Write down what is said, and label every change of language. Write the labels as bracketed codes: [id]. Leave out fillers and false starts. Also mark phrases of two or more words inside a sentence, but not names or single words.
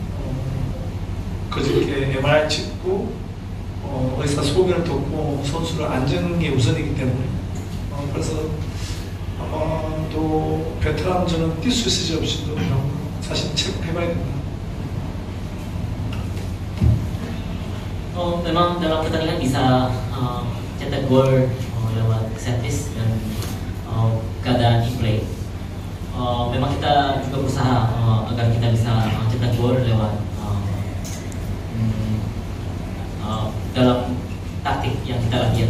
[ko] 그저께 MRI 찍고 의사 소견을 듣고 선수를 안전한 게 우선이기 때문에 그래서 아마 또 베테랑전은 뛸 수 있을지 없을지도 사실 체크해봐야 됩니다. [id] Memang dalam pertandingan bisa cetak gol lewat [en] set piece [id] dan keadaan in-play. Memang kita juga berusaha agar kita bisa cetak gol lewat dalam taktik yang kita latihan.